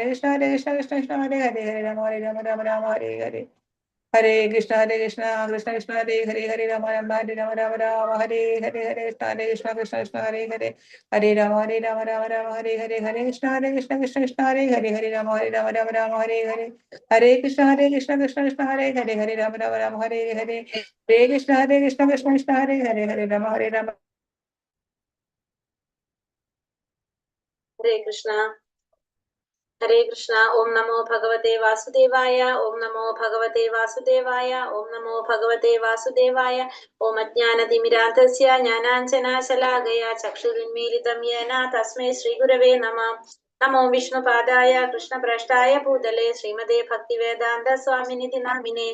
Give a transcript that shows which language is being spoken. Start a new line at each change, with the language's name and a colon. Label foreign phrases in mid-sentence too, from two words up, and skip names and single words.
Sanskrit: കൃഷ്ണ കൃഷ്ണ ഹരേ ഹരേ ഹരേ രാമ രാമ രാമ ഹരേ ഹരേ ഹരേ കൃഷ്ണ കൃഷ്ണ ഹരേ ഹരേ ഹരേ രാമ രാമ രാമ ഹരേ ഹരേ ഹരേ കൃഷ്ണ ഹരേ ഹരേ ഹരേ രാമ രാമ ഹരേ ഹരേ ഹരേ കൃഷ്ണ കൃഷ്ണ ഹരേ ഹരേ ഹരേ രാമ രാമ രാമ ഹരേ ഹരേ ഹരേ കൃഷ്ണ കൃഷ്ണ ഹരേ ഹരേ ഹരേ രാമ രാമ ഹരേ ഹരേ ഹരേ കൃഷ്ണ കൃഷ്ണ ഹരേ ഹരേ ഹരേ രാമ രാമ ഹരേ കൃഷ്ണ ഹരേ കൃഷ്ണ. ഓം നമോ ഭഗവതേ വാസുദേവായ. ഓം നമോ ഭഗവതേ വാസുദേവായ. ഓം നമോ ഭഗവതേ വാസുദേവായ. ഓം അജ്ഞാനതിമിരാന്ധസ്യ ജ്ഞാനാഞ്ജനാശലാകയ ചക്ഷുരുന്മീലിതം യേന തസ്മൈ ശ്രീഗുരവേ നമഃ. നമോ വിഷ്ണുപാദായ കൃഷ്ണപ്രേഷ്ഠായ ഭൂതലേ ശ്രീമതേ ഭക്തിവേദാന്ത സ്വാമിനിധി നാമിനെ.